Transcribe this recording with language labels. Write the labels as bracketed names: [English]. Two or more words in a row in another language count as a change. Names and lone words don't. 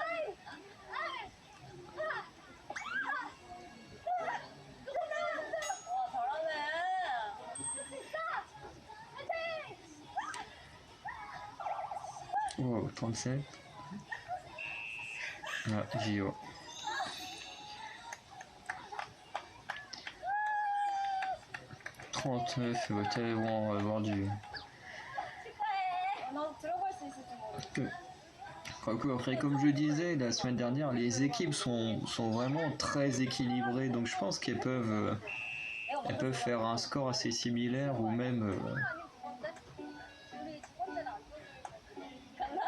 [French] Wow, 37. Ah, Gio. 39, on va avoir du... [Korean] 나도 들어갈 수 있을지 모르겠어. [French] Après, comme je disais la semaine dernière, les équipes sont vraiment très équilibrées, donc je pense qu'elles peuvent faire un score assez similaire ou même... [Korean] 우리 첫 번째는 안 간다?